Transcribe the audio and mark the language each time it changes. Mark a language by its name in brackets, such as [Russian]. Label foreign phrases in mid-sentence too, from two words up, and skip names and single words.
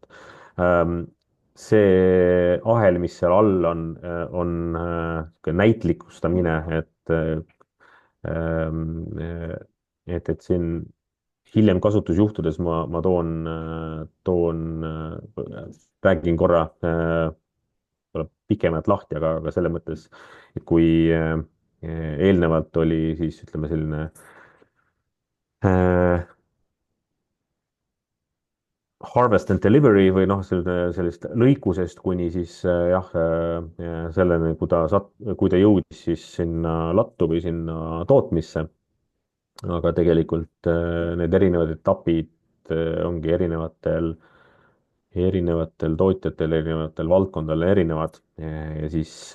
[Estonian] Ähm, see ahel, mis seal all on näitlikustamine, et siin hiljem kasutusjuhtudes ma räägin korra tuleb pikemalt lahti, aga selles mõttes, et kui eelnevalt oli siis ütleme selline äh, [English] harvest and delivery [Estonian] või noh, sellist lõikusest kuni siis selleni, kui ta jõudis siis sinna lattu või sinna tootmisse. Aga tegelikult need erinevad etapid ongi erinevatel tootjatel, erinevatel valdkondadel erinevad ja siis